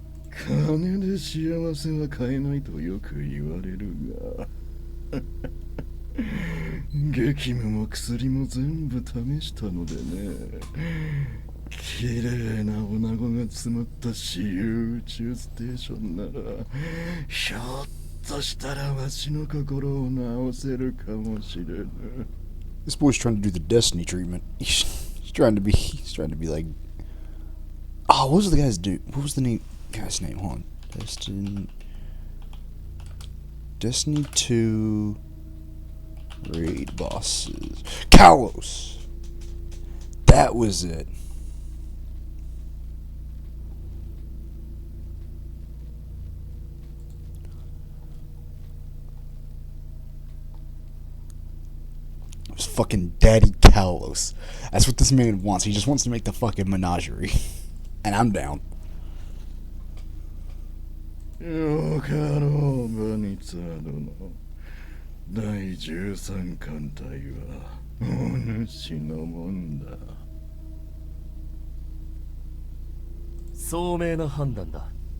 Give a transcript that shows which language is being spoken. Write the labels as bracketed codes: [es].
[ja] 金で幸せは買えないとよく言われるが激務も薬も全部試したのでね。綺麗な女子が詰まった私有宇宙ステーションならひょっとしたらわしの心を直せるかもしれぬ。 [en] This boy's trying to do the Destiny treatment. He's trying to be like. Oh, what was the guy's dude? What was the guy's name? Hold on. Destiny 2 raid bosses. Kalos. That was it. It was fucking Daddy Kalos. That's what this man wants. He just wants to make the fucking menagerie. And I'm down. [ja] よかろう、バニツァー殿。第13艦隊はお主のもんだ。聡明な判断だ。